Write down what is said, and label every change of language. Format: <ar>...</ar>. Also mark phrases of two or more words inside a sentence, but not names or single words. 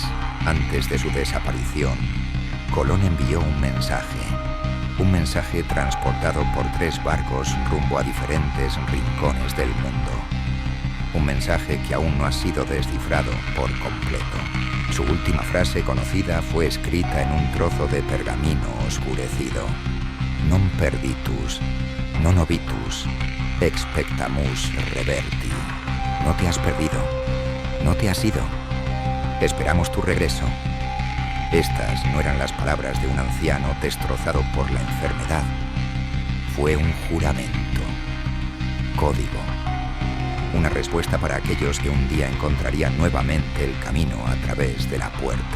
<es>Antes de su desaparición, Colón envió un mensaje transportado por 3 barcos rumbo a diferentes rincones del mundo. Un mensaje que aún no ha sido descifrado por completo. Su última frase conocida fue escrita en un trozo de pergamino oscurecido.</es> <la>Non perditus, non obitus, expectamus reverti.</la> <es>No te has perdido, no te has ido. Esperamos tu regreso. Estas no eran las palabras de un anciano destrozado por la enfermedad. Fue un juramento. Código. Una respuesta para aquellos que un día encontrarían nuevamente el camino a través de la puerta.</es>